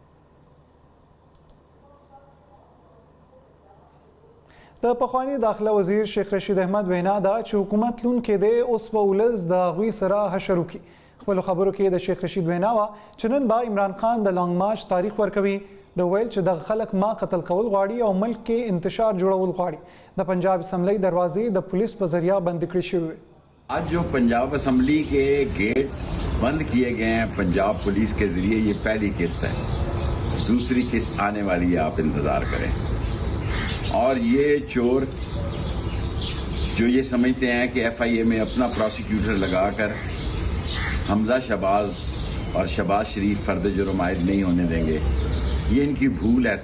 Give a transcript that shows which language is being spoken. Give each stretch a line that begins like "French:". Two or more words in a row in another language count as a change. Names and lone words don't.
Pashto: د پخوانی داخله وزیر شیخ رشید احمد وینا ده چې حکومت لونکی دی اوس به ولس د هغوی سره حشر وکړي. خپلو خبرو کې د شیخ رشید وینا وه چې نن به عمران خان د لانګ مارچ تاریخ ورکوي. د ویل چې دغه خلک ما قتل کول غواړي او ملک کې انتشار جوړول غواړي. د پنجاب اسمبلی دروازې د پولیس په ذریعہ بند کړي شوي.
Urdu: آج جو پنجاب اسمبلی کے گیٹ بند کیے گئے ہیں پنجاب پولیس کے ذریعے، یہ پہلی قسط ہے. دوسری قسط آنے والی ہے، آپ انتظار کریں. اور یہ چور جو یہ سمجھتے ہیں کہ ایف آئی اے میں اپنا پروسیکیوٹر لگا کر حمزہ شہباز اور شہباز شریف فرد جرم عائد نہیں ہونے دیں گے، یہ ان کی بھول ہے.